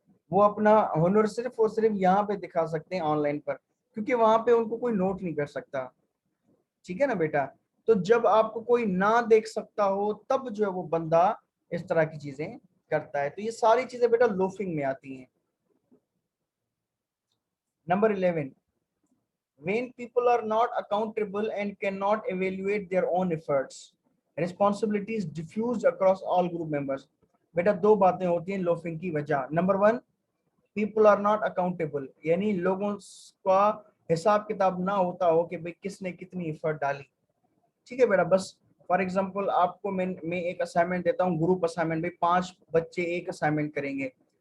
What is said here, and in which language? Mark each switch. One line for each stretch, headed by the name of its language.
Hindi: वो अपना हुनर सिर्फ और सिर्फ यहाँ पे दिखा सकते हैं ऑनलाइन पर, क्योंकि वहां पे उनको कोई नोट नहीं कर सकता। ठीक है ना बेटा, तो जब आपको कोई ना देख सकता हो तब जो है वो बंदा इस तरह की चीजें करता है। तो ये सारी चीजें बेटा लोफिंग में आती हैं।
English: Number 11, when people are not accountable and cannot evaluate their own efforts, responsibilities diffused across all group members।
Hindi: बेटा दो बातें होती हैं लोफिंग की वजह। Number 1,
English: people are not accountable,
Hindi: यानी लोगों का हिसाब किताब ना होता हो कि भाई किसने कितनी एफर्ट डाली। ठीक है बेटा, बस
English: for example
Hindi: आपको मैं एक असाइनमेंट देता हूँ, ग्रुप असाइनमेंट, भाई 5 बच्चे एक असाइनमेंट करेंगे।